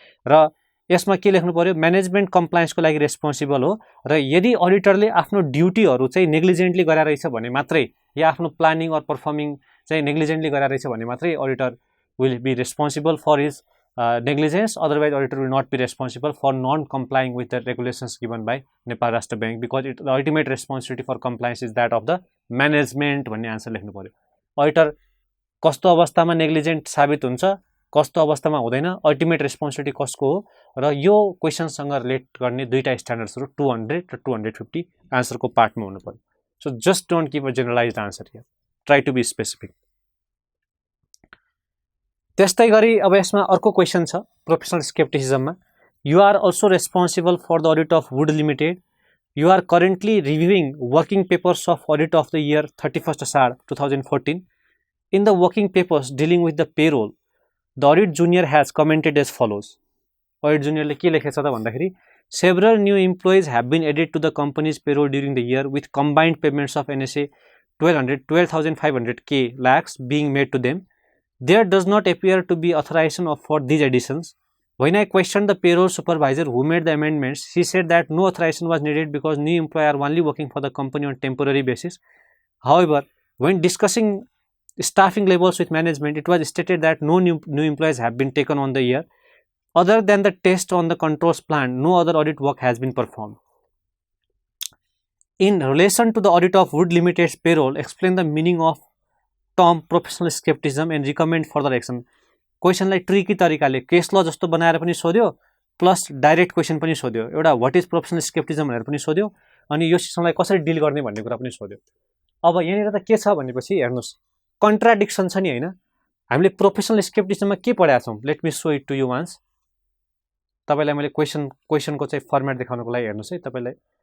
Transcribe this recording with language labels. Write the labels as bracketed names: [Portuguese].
[Nepali] र यसमा के लेख्नु पर्यो, म्यानेजमेन्ट कम्प्लायन्सको लागि रेस्पोन्सिबल हो र यदि अडिटरले आफ्नो ड्युटीहरू चाहिँ नेग्लिजेन्टली गरेर रहेछ भने मात्रै या आफ्नो प्लानिङ अर पर्फर्मिङ चाहिँ नेग्लिजेन्टली गरेर रहेछ भने मात्रै [English] auditor will be responsible for his negligence, otherwise auditor will not be responsible for non-complying with the regulations given by Nepal Rashtra Bank because the ultimate responsibility for compliance is that of the management [Nepali] भन्ने answer लेख्नु पर्यो। Auditor कस्तो अवस्थामा नेग्लिजेन्ट साबित हुन्छ, कस्तो अवस्थामा हुँदैन, अल्टिमेट रेस्पोन्सिबिलिटी कसको हो र यो क्वेसनसँग रिलेट गर्ने दुईटा स्ट्यान्डर्ड्सहरू 200 र 250 आन्सरको पार्टमा हुनु पर्यो। [English] So just don't give a generalised answer here, try to be specific. [Nepali] त्यस्तै गरी अब यसमा अर्को क्वेसन छ [English] Professional स्केप्टिसिजममा, you are also responsible for the audit of Wood Limited, you are currently reviewing working papers of audit of the year 31 Asar 2014। In the working papers dealing with the payroll the audit junior has commented as follows. [Nepali] Audit जुनियरले के लेखेछ त भन्दाखेरि [English] Several new employees have been added to the company's payroll during the year with combined payments of NSA 12,500 lakhs being made to them. There does not appear to be authorization for these additions. When I questioned the payroll supervisor who made the amendments, she said that no authorization was needed because new employees are only working for the company on temporary basis. However, when discussing staffing levels with management, it was stated that no new employees have been taken on the year. Other than the test on the controls plan, no other audit work has been performed. In relation to the audit of Wood Limited's payroll, explain the meaning of term professional scepticism and recommend further action. [Nepali] क्वेसनलाई tricky तरिकाले case ल जस्तो बनाएर पनि सोध्यो plus direct question पनि सोध्यो, एउटा what is professional स्केप्टिजम भनेर पनि सोध्यो अनि यो सिस्टमलाई कसरी डिल गर्ने भन्ने कुरा पनि सोध्यो। अब यहाँनिर त के छ भनेपछि हेर्नुहोस् कन्ट्राडिक्सन छ नि हैन हामीले प्रोफेसनल स्केप्टिसिजममा के पढाएको छौं [English] let me show it to you once [Nepali] तपाईलाई मैले क्वेशनको चाहिँ फर्मेट देखाउनको लागि हेर्नुस् है तपाईलाई